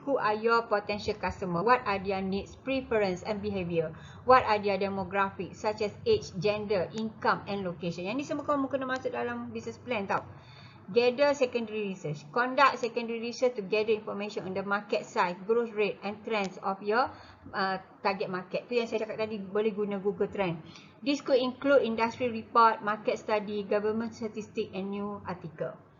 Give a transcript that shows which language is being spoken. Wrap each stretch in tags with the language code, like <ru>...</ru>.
<en>Who are your potential customer? What are their needs, preference and behavior? What are their demographics such as age, gender, income and location?</en> <ms>Yang ni semua kamu kena masuk dalam business plan tau.</ms> <en>Gather secondary research. Conduct secondary research to gather information on the market size, growth rate and trends of your target market.</en> <ms>Tu yang saya cakap tadi, boleh guna Google Trend.</ms> <en>This could include industry report, market study, government statistic and news article.</en>